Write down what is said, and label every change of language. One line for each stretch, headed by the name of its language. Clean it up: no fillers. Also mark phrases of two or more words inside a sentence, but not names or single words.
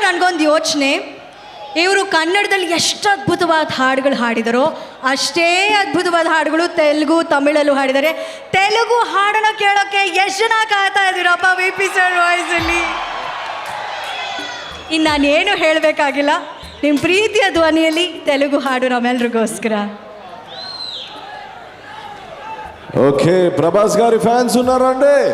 Kannada: ನನಗೊಂದು ಯೋಚನೆ, ಇವರು ಕನ್ನಡದಲ್ಲಿ ಎಷ್ಟು ಅದ್ಭುತವಾದ ಹಾಡುಗಳು ಹಾಡಿದರೋ ಅಷ್ಟೇ ಅದ್ಭುತವಾದ ಹಾಡುಗಳು ತೆಲುಗು ತಮಿಳಲ್ಲೂ ಹಾಡಿದ್ದಾರೆ. ತೆಲುಗು ಹಾಡನ್ನು ಕೇಳೋಕ್ಕೆ ಎಷ್ಟು ಜನ ಕಾಯ್ತಾ ಇದ್ದೀರಪ್ಪ VP ಸರ್ ವಾಯ್ಸಲ್ಲಿ. ಇನ್ನು ನಾನೇನು ಹೇಳಬೇಕಾಗಿಲ್ಲ, ನಿಮ್ಮ ಪ್ರೀತಿಯ ಧ್ವನಿಯಲ್ಲಿ ತೆಲುಗು ಹಾಡು ನಮ್ಮೆಲ್ರಿಗೋಸ್ಕರ.
Telugu: ఓకే ప్రభాస్ గారి ఫ్యాన్స్ ఉన్నారండి?